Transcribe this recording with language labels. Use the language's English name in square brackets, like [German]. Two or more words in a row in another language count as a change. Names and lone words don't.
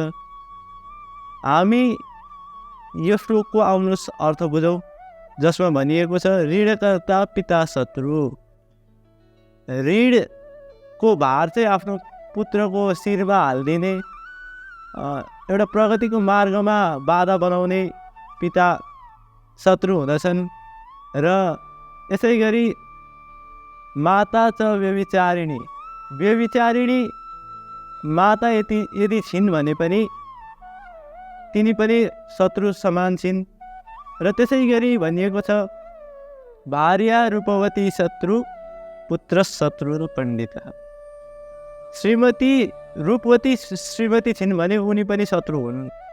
[Nepali] हामी यो श्लोकको आउनुहोस् अर्थ बुझौँ, जसमा भनिएको छ, [Sanskrit] ऋणकर्ता पिता शत्रु। [Nepali] ऋणको भार चाहिँ आफ्नो पुत्रको शिरमा हालिदिने, एउटा प्रगतिको मार्गमा बाधा बनाउने पिता शत्रु हुँदछन्। र यसै गरी [Sanskrit] माता च व्यभिचारिणी, [Nepali] व्यभिचारिणी माता यदि छिन् भने पनि तिनी पनि शत्रु समान छिन्। र त्यसै गरी भनिएको छ, [Sanskrit] भार्या रूपवती शत्रु पुत्र शत्रु र पण्डित। [Nepali] श्रीमती रूपवती श्रीमती छिन् भने उनी पनि शत्रु हुन्।